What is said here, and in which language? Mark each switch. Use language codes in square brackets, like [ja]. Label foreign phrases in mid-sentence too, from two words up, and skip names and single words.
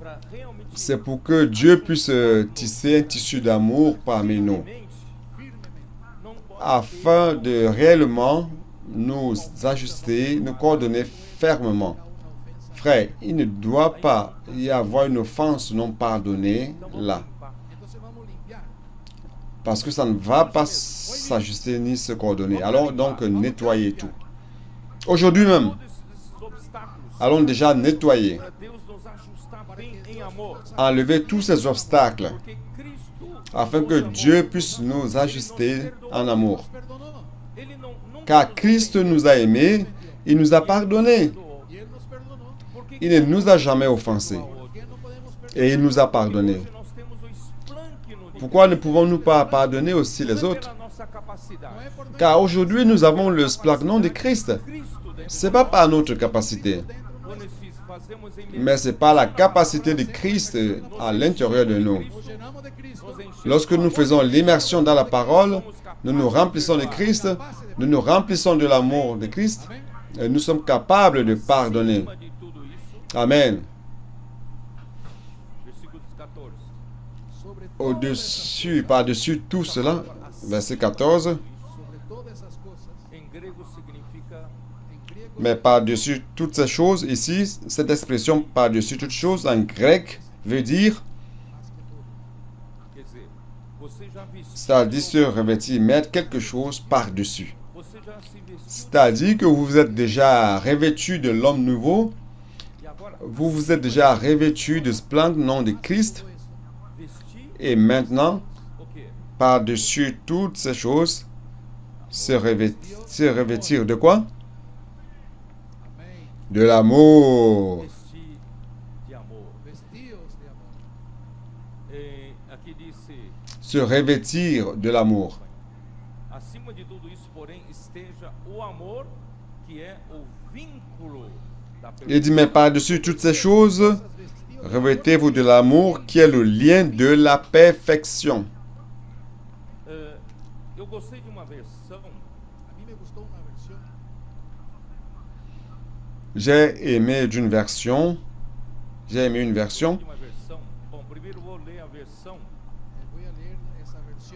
[pt] para realmente [fr] c'est pour que Dieu puisse tisser un tissu d'amour parmi nous, [pt] firmemente, não pode [fr] afin de réellement nous ajuster, nous coordonner fermement. [es] Una ofensa. [fr] Frère, il ne doit pas y avoir une offense non pardonnée là, [pt] limpar. [es] Entonces vamos a limpiar. [fr] parce que ça ne va pas s'ajuster ni se coordonner. Allons donc nettoyer tout. Aujourd'hui même, [pt] Todos esses obstáculos [fr] allons déjà nettoyer, [pt] para Deus nos ajustar bem em amor. [fr] enlever tous ces obstacles, [pt] Porque Cristo [fr] afin que Dieu puisse nous ajuster en amour. [es] Nos perdonó. [pt] ele não nunca [fr] Car [pt] nos [fr] Christ nous a aimés, il nous a pardonnés, [pt] perdoou. [es] Y él nos perdonó. Porque [fr] il ne nous a jamais offensés, [es] ¿Por qué no podemos perdonar? [fr] et il nous a pardonnés. [pt] hoje nós temos o esplanque no [fr] Pourquoi ne pouvons-nous pas pardonner aussi les [pt] Não é [fr] autres? [pt] pela nossa capacidade. [es] No es por medio [fr] Car aujourd'hui nous avons le splagnon de Christ. [es] Cristo dentro [fr] Ce n'est pas par notre capacité, [es] dentro [pt] quando fazemos em [fr] mais c'est par la capacité de Christ à l'intérieur de nous. [es] nos llenamos de Cristo. [pt] nos enchemos [fr] Lorsque nous faisons l'immersion dans la parole, nous nous remplissons de Christ, nous nous remplissons de l'amour de Christ, [es] Amén. [fr] et nous sommes capables de pardonner. [pt] acima de tudo isso. Amen. [es] Versículo 14. Sobre todas [fr] Au-dessus, par-dessus tout cela, verset 14, [es] sobre todas esas cosas, [pt] Em grego significa [es] en griego [fr] mais par-dessus toutes ces choses, ici, cette expression par-dessus toutes choses en grec veut dire, [es] más que todo. [pt] quer dizer, você já vestiu, [fr] c'est-à-dire se revêtir, mettre quelque chose par-dessus. [pt] você já se vestiu [fr] C'est-à-dire que vous vous êtes déjà revêtu de l'homme nouveau, [pt] e agora [fr] vous vous êtes déjà revêtu de ce plein nom de Christ, [pt] vestir [fr] Et maintenant, [pt] O quê? [fr] par-dessus toutes ces choses, se revêtir de quoi? [pt] Amém. [fr] De l'amour. [pt] Vestir de amor. [es] Vestidos de amor. [pt] Aqui disse, [fr] Se revêtir de l'amour. [pt] acima de tudo isso, porém, esteja o amor, que é o vínculo da [fr] Il dit, mais par-dessus toutes ces choses, revêtez-vous de l'amour qui est le lien de la perfection. [pt] Eu gostei de uma versão, A mim me gustou uma versão. [fr] J'ai aimé une version. [pt] de uma versão. Bom, primeiro vou ler a versão Vou ler essa versão